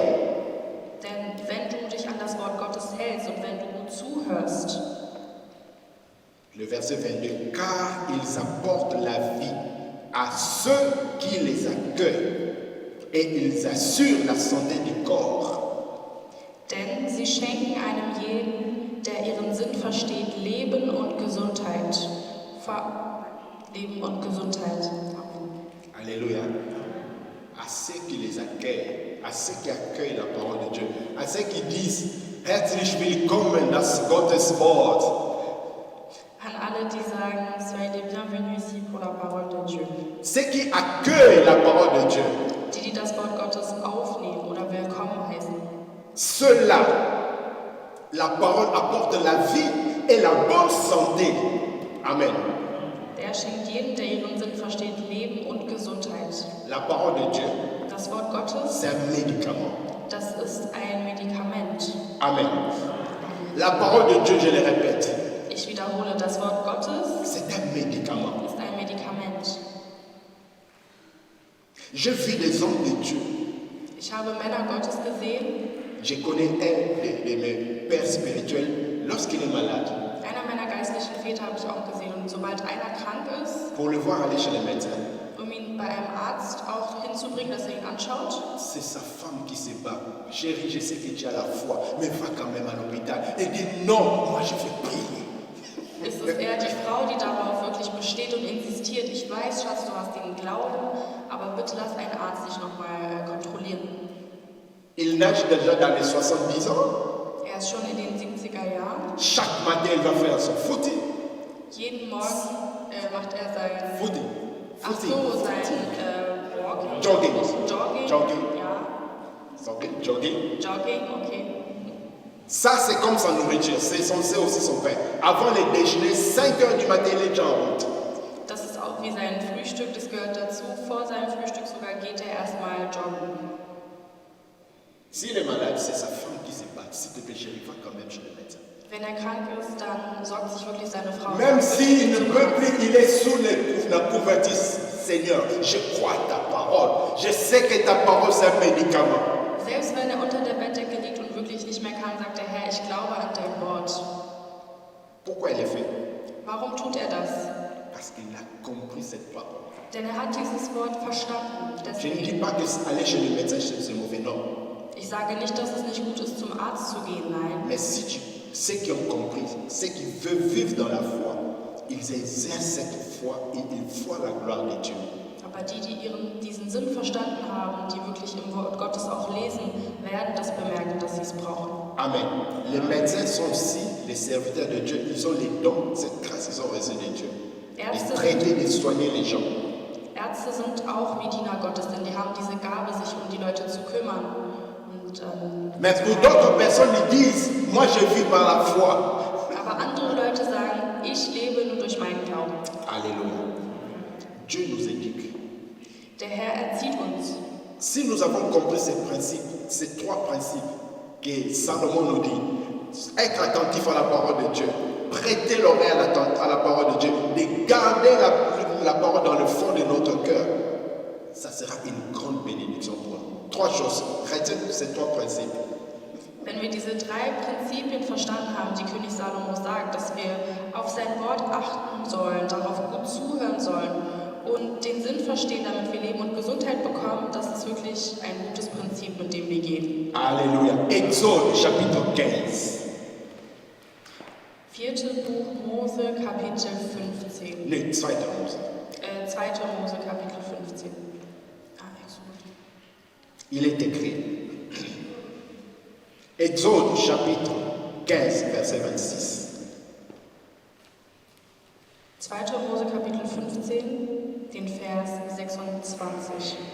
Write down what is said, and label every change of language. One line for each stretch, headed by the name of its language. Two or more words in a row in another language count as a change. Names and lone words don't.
German: Denn wenn du dich an das Wort Gottes hältst und wenn du gut zuhörst,
French: le verset 22, car ils apportent la vie à ceux qui les accueillent et ils assurent la santé du corps.
German: denn sie schenken einem jeden, der ihren Sinn versteht, Leben und Gesundheit. Leben und Gesundheit.
French: Alléluia. À ceux qui les accueillent, à ceux qui accueillent la parole de Dieu, à ceux qui disent,
German: herzlich willkommen, das Gottes Wort. An alle, die sagen,
French: soyez les bienvenus ici pour la parole de Dieu. Ceux qui accueillent la parole de Dieu,
German: Die das Wort Gottes aufnehmen oder willkommen heißen.
French: ceux-là, la parole apporte la vie et la bonne santé. Amen.
German: Der schenkt jedem, der ihren Sinn versteht, Leben und Gesundheit.
French: La parole de Dieu,
German: Das Wort Gottes,
French: c'est un médicament.
German: das ist ein Medikament.
French: Amen. La parole de Dieu, je le répète,
German: Ich wiederhole, das Wort Gottes
French: c'est un médicament.
German: ist ein Medikament.
French: Je vis des hommes de Dieu.
German: Ich habe Männer Gottes gesehen.
French: Je connais un de mes pères spirituels lorsqu'il est malade.
German: Einer meiner geistlichen Väter habe ich auch gesehen. Und sobald einer krank ist,
French: Pour le voir aller chez le médecin,
German: ihn bei einem Arzt auch hinzubringen, dass er ihn anschaut,
French: c'est sa femme qui se bat. Chérie, je sais que tu as la foi, mais va quand même à l'hôpital. Et dit non, moi je vais prier.
German: ist es eher die Frau, die darauf wirklich besteht und insistiert. Ich weiß, Schatz, du hast den Glauben, aber bitte lass einen Arzt dich nochmal kontrollieren.
French: Il nage déjà dans les 70 ans.
German: Er ist schon in den 70er Jahren.
French: Chaque matin, il va faire son footing.
German: Jeden Morgen macht er sein, Footing. ach Footing. so, sein Walking. Jogging. Jogging. Jogging. Ja. Jogging. Jogging, okay.
French: Ça, c'est comme sa nourriture. C'est aussi son pain. Avant le déjeuner, 5 heures du matin, il est déjà en route.
German: Das ist auch wie sein Frühstück, das gehört dazu. Vor seinem Frühstück sogar geht er erstmal joggen.
French: S'il est malade, c'est sa femme qui se bat. S'il te plaît, chérie, va quand même chez le médecin.
German: Wenn er krank ist, dann sorgt sich wirklich seine Frau.
French: Même s'il ne peut plus, il est sous la couverture. Seigneur, je crois à ta parole. Je sais que ta parole, c'est un médicament.
German: Selbst wenn er unter der Bettdecke liegt und wirklich nicht mehr kann, sagt der Herr, ich glaube an dein Wort.
French: Pourquoi il est fait?
German: Warum tut er das?
French: Parce qu'il a compris cette parole.
German: Denn er hat dieses Wort verstanden.
French: Je ne dis
German: Deswegen,
French: pas que aller chez le médecin, c'est mauvais, non.
German: ich sage nicht, dass es nicht gut ist, zum Arzt zu gehen, nein.
French: Mais si ceux qui ont compris, ceux qui veulent vivre dans la foi, ils exercent cette foi et ils voient la gloire de Dieu.
German: Aber die diesen Sinn verstanden haben, die wirklich im Wort Gottes auch lesen, werden das bemerken, dass sie es brauchen. Amen.
French: Les médecins sont aussi les serviteurs de Dieu. Ils ont les dons, cette grâce, ils ont reçu de Dieu. De traiter, de soigner les gens.
German: Ärzte sind auch wie Diener Gottes, denn die haben diese Gabe, sich um die Leute zu kümmern.
French: Mais pour d'autres personnes, ils disent, moi je vis par la foi.
German: Aber andere Leute sagen, ich lebe nur durch meinen Glauben.
French: Alléluia. Dieu nous éduque.
German: Der Herr erzieht uns.
French: Si nous avons compris ces principes, ces 3 principes que Salomon nous dit, être attentif à la parole de Dieu, prêter l'oreille à la parole de Dieu, de garder la parole dans le fond de notre cœur, ça sera une grande bénédiction pour nous. 3 choses, retiens ces 3 principes.
German: Wenn wir diese 3 Prinzipien verstanden haben, die König Salomo sagt, dass wir auf sein Wort achten sollen, darauf gut zuhören sollen und den Sinn verstehen, damit wir Leben und Gesundheit bekommen, das ist wirklich ein gutes Prinzip, mit dem wir gehen.
French: Alléluia. Exode chapitre 15.
German: 4. Buch Mose, Kapitel 15. Nee, 2. Mose. 2. Mose, Kapitel 15.
French: Exode. Il est écrit. Exode chapitre 15, verset 26.
German: 2. Mose, Kapitel 15, den Vers 26.